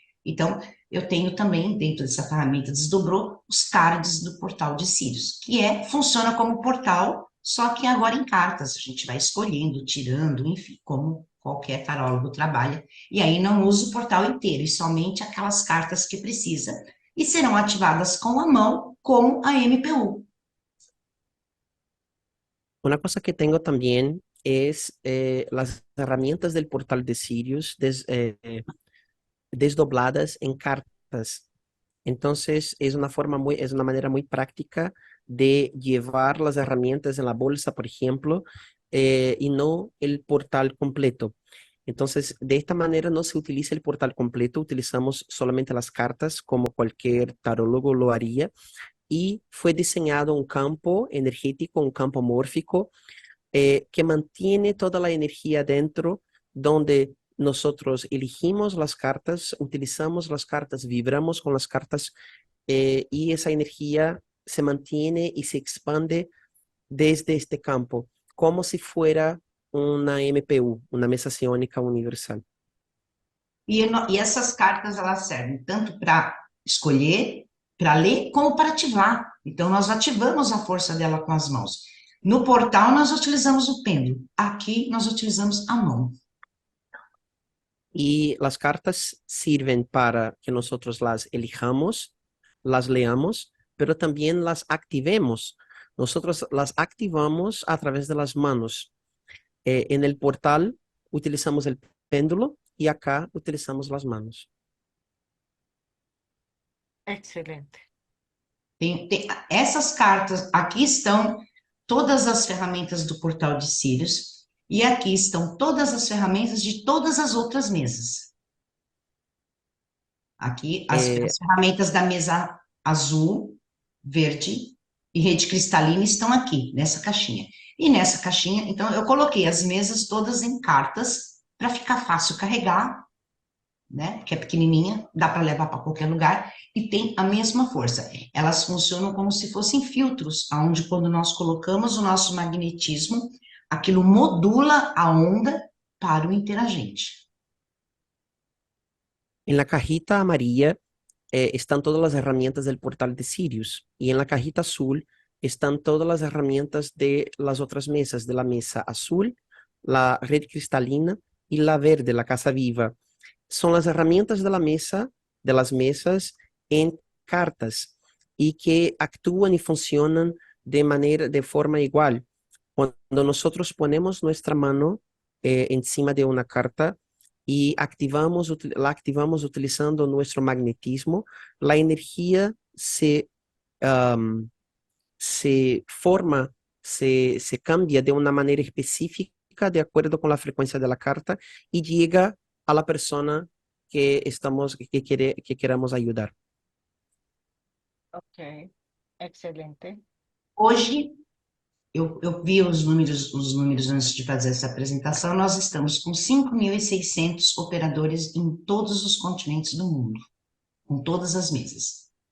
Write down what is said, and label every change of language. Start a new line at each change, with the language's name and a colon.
Portuguese: Então, eu tenho também, dentro dessa ferramenta Desdobrou, os cards do portal de Sirius, funciona como portal, só que agora em cartas. A gente vai escolhendo, tirando, enfim, como qualquer tarólogo trabalha. E aí não uso o portal inteiro, e somente aquelas cartas que precisa. E serão ativadas com a mão, como a MPU.
Spanish: Una cosa que tengo también es las herramientas del portal de Sirius desdobladas en cartas. Entonces, es una manera muy práctica de llevar las herramientas en la bolsa, por ejemplo, y no el portal completo. Entonces, de esta manera no se utiliza el portal completo, utilizamos solamente las cartas como cualquier tarólogo lo haría. Y fue diseñado un campo energético, un campo mórfico, que mantiene toda la energía dentro, donde nosotros elegimos las cartas, utilizamos las cartas, vibramos con las cartas, y esa energía se mantiene y se expande desde este campo, como si fuera una MPU, una mesa psiónica universal.
Portuguese: E essas cartas, elas servem tanto para escolher, para ler, como para ativar. Então, nós ativamos a força dela com as mãos. No portal, nós utilizamos o pêndulo. Aqui, nós utilizamos a mão.
Spanish: Y las cartas sirven para que nosotros las elijamos, las leamos, pero también las activemos. Nosotros las activamos a través de las manos. En el portal utilizamos el péndulo y acá utilizamos las manos. Excelente.
Portuguese: Essas cartas, aqui estão todas as ferramentas do portal de Sirius, e aqui estão todas as ferramentas de todas as outras mesas. Aqui, as Eh, ferramentas da mesa azul, verde e rede cristalina estão aqui, nessa caixinha. E nessa caixinha, então, eu coloquei as mesas todas em cartas, para ficar fácil carregar, né? Que é pequenininha, dá para levar para qualquer lugar, e tem a mesma força. Elas funcionam como se fossem filtros, onde quando nós colocamos o nosso magnetismo, aquilo modula a onda para o interagente.
Spanish: en la cajita amarilla están todas las herramientas del portal de Sirius y en la cajita azul están todas las herramientas de las otras mesas, de la mesa azul, la red cristalina y la verde, la casa viva. Son las herramientas de la mesa, de las mesas en cartas y que actúan y funcionan de forma igual. Cuando nosotros ponemos nuestra mano encima de una carta y la activamos utilizando nuestro magnetismo, la energía um, se forma, se cambia de una manera específica de acuerdo con la frecuencia de la carta y llega a la persona que queramos ayudar. Ok, excelente.
Portuguese: Hoje, eu vi os números antes de fazer essa apresentação, nós estamos com 5.600 operadores em todos os continentes do mundo, com todas as mesas.